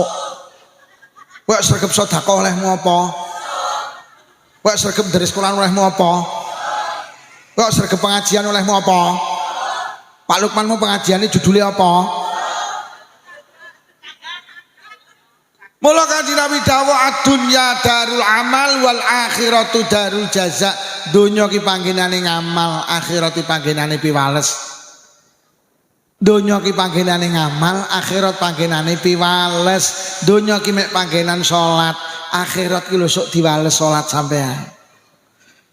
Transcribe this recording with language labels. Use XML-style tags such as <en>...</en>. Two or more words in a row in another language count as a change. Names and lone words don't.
<jv>Kowe sregep sedekah olehmu apa? Kowe sregep ndheres Quran olehmu apa? Kowe sregep pengajian olehmu apa? Pak Lukmanmu</jv> <id>pengajiannya judulnya apa?</id> <jv>Mula kanjeng Nabi dawuh</jv> <ar>الدنيا دار العمل والآخرة دار الجزاء.</ar> <jv>Donya ki panggenane ngamal, akhirat ki panggenane piwales. Donya ki panggenane ngamal, akhirat panggenane piwales. Donya ki mek panggenan salat, akhirat ki lho sok diwales salat sampean.</jv>